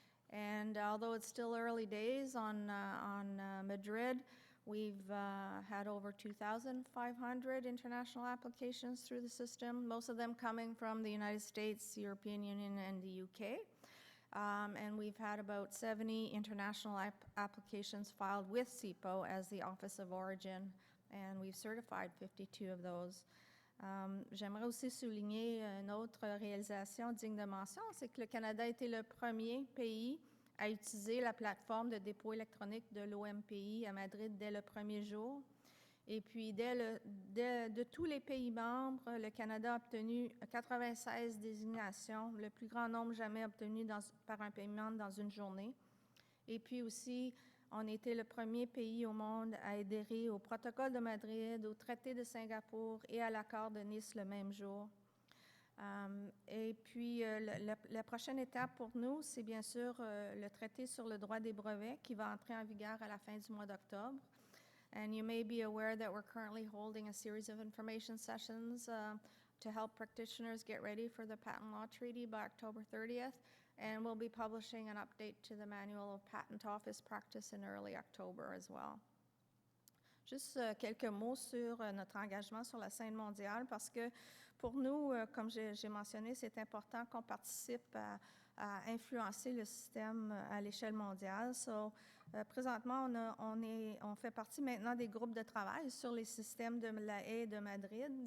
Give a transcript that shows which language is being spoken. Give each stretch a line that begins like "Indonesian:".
English: And although it's still early days on Madrid, we've had over 2,500 international applications through the system, most of them coming from the United States, European Union, and the UK. And we've had about 70 international applications filed with CIPO as the Office of Origin, and we've certified 52 of those.
French: J'aimerais aussi souligner une autre réalisation digne de mention, c'est que le Canada a été le premier pays à utiliser la plateforme de dépôt électronique de l'OMPI à Madrid dès le premier jour. Et puis, de tous les pays membres, le Canada a obtenu 96 désignations, le plus grand nombre jamais obtenu par un pays membre dans une journée. Et puis aussi, on était le premier pays au monde à adhérer au protocole de Madrid, au traité de Singapour et à l'accord de Nice le même jour. Et puis, la prochaine étape pour nous, c'est bien sûr le traité sur le droit des brevets qui va entrer en vigueur à la fin du mois d'octobre.
English: And you may be aware that we're currently holding a series of information sessions to help practitioners get ready for the Patent Law Treaty by October 30th. And we'll be publishing an update to the Manual of Patent Office Practice in early October as well.
French: Juste quelques mots sur notre engagement sur la scène mondiale, parce que pour nous, comme j'ai mentionné, c'est important qu'on participe à influencer le système à l'échelle mondiale. So, présentement, on fait partie maintenant des groupes de travail sur les systèmes de la Haye et de Madrid.